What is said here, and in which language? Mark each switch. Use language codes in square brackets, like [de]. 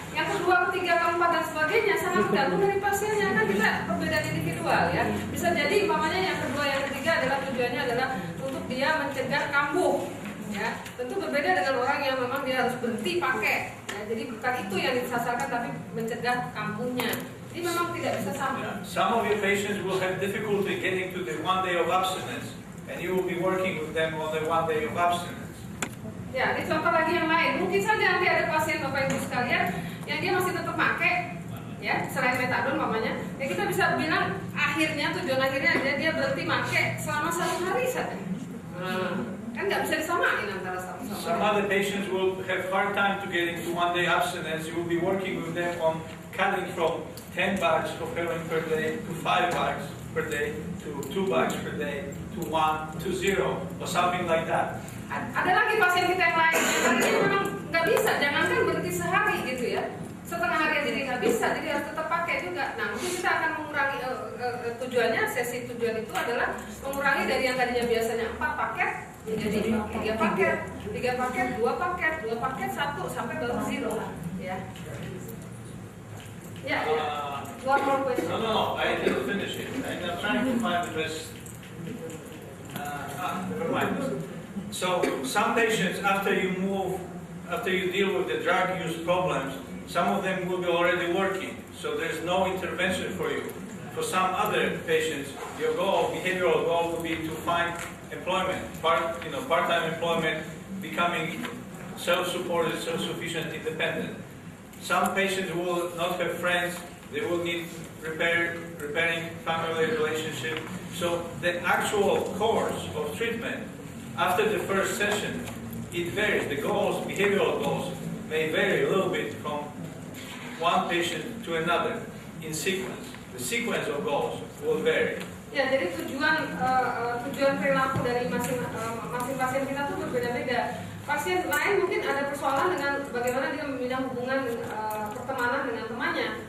[id] Yang kedua, ketiga, keempat dan sebagainya sangat tergantung dari pasiennya, kan kita perbedaan individual ya. Bisa jadi umpamanya yang kedua, yang ketiga adalah tujuannya adalah untuk dia mencegah kambuh. Ya, tentu berbeda dengan orang yang memang dia harus berhenti pakai. Ya, jadi bukan itu yang disasarkan, tapi mencegah kambuhnya. Jadi memang tidak bisa sama. Yeah. [en] Some of your patients will have difficulty getting to the 1 day of abstinence, and you will be working with them on the 1 day of abstinence. [id] Ya, ini contoh lagi yang lain. Mungkin saja nanti ada pasien Bapak Ibu sekalian yang dia masih tetap pakai, ya, selain metadon mamanya. Ya kita bisa bilang akhirnya, tujuan akhirnya dia berhenti pakai selama 1 hari saja. Kan nggak bisa disamain antara satu sama lain. [en] Some other patients will have hard time to get into 1 day abstinence. You will be working with them on cutting from 10 bags of heroin per day to 5 bags per day to 2 bags per day to 1 to 0 or something like that. [id] Ada lagi pasien kita yang lain, yang memang nggak bisa, jangankan berhenti sehari gitu ya, setengah hari jadi nggak bisa, jadi harus tetap pakai juga. Nah mungkin kita akan mengurangi tujuannya, sesi tujuan itu adalah mengurangi dari yang tadinya biasanya 4 paket menjadi 3 paket, 3 paket, 2 paket, 2 paket, 1 sampai baru 0 ya. [en] Ya, one more question. No, I didn't finish it. I'm trying to find the best. Never mind. So some patients, after you deal with the drug use problems, some of them will be already working. So there's no intervention for you. For some other patients, your goal, behavioral goal, will be to find employment, part-time employment, becoming self-supported, self-sufficient, independent. Some patients will not have friends. They will need repairing family relationship. So the actual course of treatment after the first session, it varies. The goals, behavioral goals, may vary a little bit from one patient to another in sequence. The sequence of goals will vary. [id] Ya, jadi tujuan perilaku dari masing pasien kita tuh berbeda-beda. Pasien lain mungkin ada persoalan dengan bagaimana dia membina hubungan pertemanan dengan temannya.